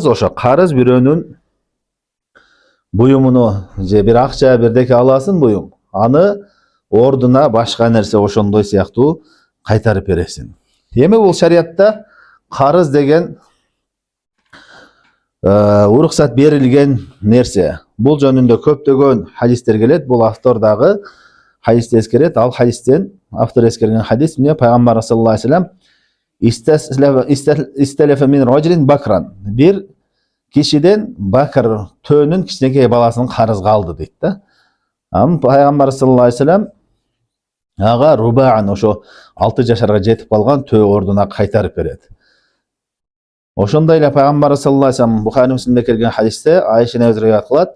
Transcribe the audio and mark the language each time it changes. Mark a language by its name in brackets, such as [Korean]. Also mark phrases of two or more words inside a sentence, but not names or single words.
[Kyrgyz] Ошо карыз бирөөнүн буюмуну же бир акча бирдеке аласың буюм, аны ордуна башка нерсе ошондой сыяктуу кайтарып бересиң. Эми бул шариятта карыз деген уруксат берилген нерсе. Бул жөнүндө көптөгөн хадистер келет. Бул автор дагы хадисти эскерет. Ал хадистен автор эскерген хадис эмне? [Arabic] Пайгамбар صلى الله عليه وسلم استلف من رجل بكرا. [Kyrgyz] Бир кишиден бакыр төөнүн кичинекей баласын карызга алды дейт да. Пайгамбар [Arabic] صلى الله عليه وسلم [Kyrgyz] ага рубаан, ошо 6 жашарга жетип калган төө ордуна кайтарып берет. Ошондой эле Пайгамбар [Arabic] صلى الله عليه وسلم [Kyrgyz] Бухари Муслимде келген хадисте Айша энебиз риwayat кылат.